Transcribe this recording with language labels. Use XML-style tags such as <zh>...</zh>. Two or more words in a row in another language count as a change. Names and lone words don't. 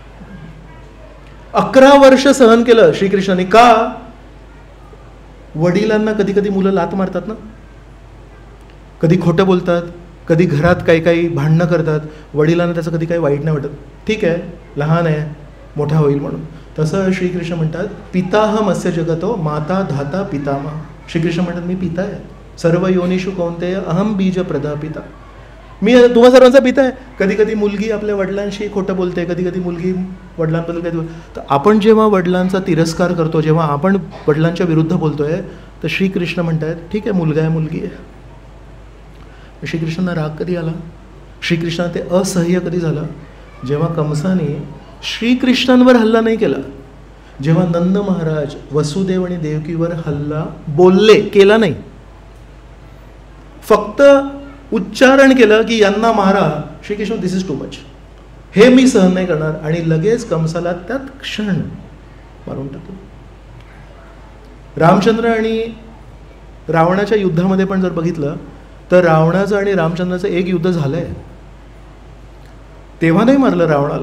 <mr>11 वर्ष सहन केलं श्रीकृष्णाने. का? वडिलांना कधी कधी मुलं लात मारतात ना, कधी खोटं बोलतात, कधी घरात काही काही भांडणं करतात. वडिलांना त्याचं कधी काही वाईट नाही वाटत, ठीक आहे लहान आहे, मोठा होईल म्हणून. तसं श्रीकृष्ण म्हणतात,</mr> <sa>पिताह मत्स्य जगतो माता धाता पितामा.</sa> <mr>श्रीकृष्ण म्हणतात, मी पिता आहे,</mr> <sa>सर्व योनिषु कौंतेय अहम बीज प्रदा पिता.</sa> <mr>मी तुम्हा सर्वांचा पिता आहे. कधी कधी मुलगी आपल्या वडिलांशी खोटं बोलते, कधी कधी मुलगी वडिलांबद्दल काही. तर आपण जेव्हा वडिलांचा तिरस्कार करतो, जेव्हा आपण वडिलांच्या विरुद्ध बोलतोय, तर श्रीकृष्ण म्हणतात, ठीक आहे मुलगा आहे, मुलगी आहे. श्रीकृष्णांना राग कधी आला? श्रीकृष्णांना ते असह्य कधी झालं? जेव्हा कंसाने श्रीकृष्णांवर हल्ला नाही केला, जेव्हा नंद महाराज वसुदेव आणि देवकीवर हल्ला बोलले, केला नाही, फक्त उच्चारण केलं की यांना मारा. श्रीकृष्ण,</mr> <en>this is too much,</en> <mr>हे मी सहन नाही करणार, आणि लगेच कंसाला त्यात क्षण मारून टाकलं. रामचंद्र आणि रावणाच्या युद्धामध्ये पण जर बघितलं तर रावणाचं आणि रामचंद्राचं एक युद्ध झालंय. तेव्हा नाही मारलं रावणाला.</mr>